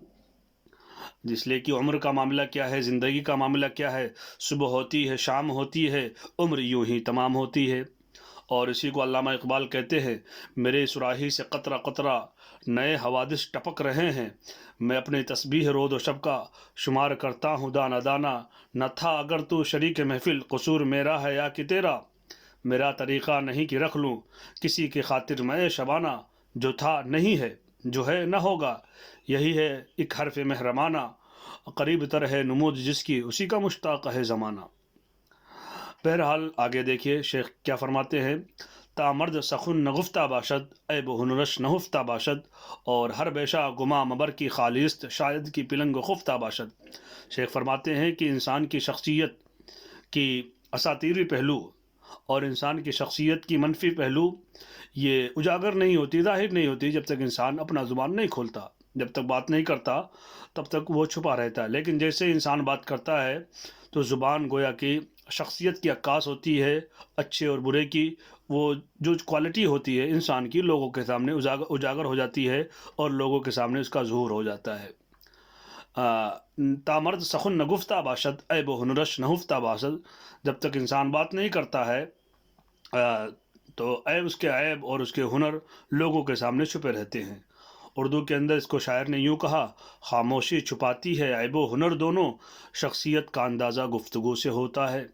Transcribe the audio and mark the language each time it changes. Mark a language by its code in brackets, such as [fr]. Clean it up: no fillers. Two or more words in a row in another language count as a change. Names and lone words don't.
[ur] اس لیے کہ عمر کا معاملہ کیا ہے، زندگی کا معاملہ کیا ہے، صبح ہوتی ہے، شام ہوتی ہے، عمر یوں ہی تمام ہوتی ہے۔ اور اسی کو علامہ اقبال کہتے ہیں، میرے سراہی سے قطرہ قطرہ نئے حوادث ٹپک رہے ہیں، میں اپنی تسبیح رود و شب کا شمار کرتا ہوں دانہ دانہ، نہ تھا اگر تو شریک محفل، قصور میرا ہے یا کہ تیرا، میرا طریقہ نہیں کہ رکھ لوں کسی کی خاطر میں شبانہ، جو تھا نہیں ہے، جو ہے نہ ہوگا، یہی ہے ایک حرف محرمانہ، قریب تر ہے نمود جس کی اسی کا مشتاق ہے زمانہ۔ بہرحال آگے دیکھیے شیخ کیا فرماتے ہیں، [fa] تا مرد سخن نگفتہ باشد، عیب و ہنرش نہفتہ باشد، اور ہر بیشہ گما مبر کی خالیست، شاید کی پلنگ خفتہ باشد۔ [ur] شیخ فرماتے ہیں کہ انسان کی شخصیت کی اساطیری پہلو اور انسان کی شخصیت کی منفی پہلو یہ اجاگر نہیں ہوتی، ظاہر نہیں ہوتی، جب تک انسان اپنا زبان نہیں کھولتا، جب تک بات نہیں کرتا تب تک وہ چھپا رہتا ہے۔ لیکن جیسے انسان بات کرتا ہے تو زبان گویا کہ شخصیت کی عکاس ہوتی ہے، اچھے اور برے کی، وہ جو کوالٹی ہوتی ہے انسان کی لوگوں کے سامنے اجاگر ہو جاتی ہے اور لوگوں کے سامنے اس کا ظہور ہو جاتا ہے۔ [fa] تامرد سخن نگفتہ باشد، عیب و ہنرش نہفتہ باشد، [ur] جب تک انسان بات نہیں کرتا ہے تو اس کے عیب اور اس کے ہنر لوگوں کے سامنے چھپے رہتے ہیں۔ اردو کے اندر اس کو شاعر نے یوں کہا، خاموشی چھپاتی ہے عیب و ہنر دونوں، شخصیت کا اندازہ گفتگو سے ہوتا ہے۔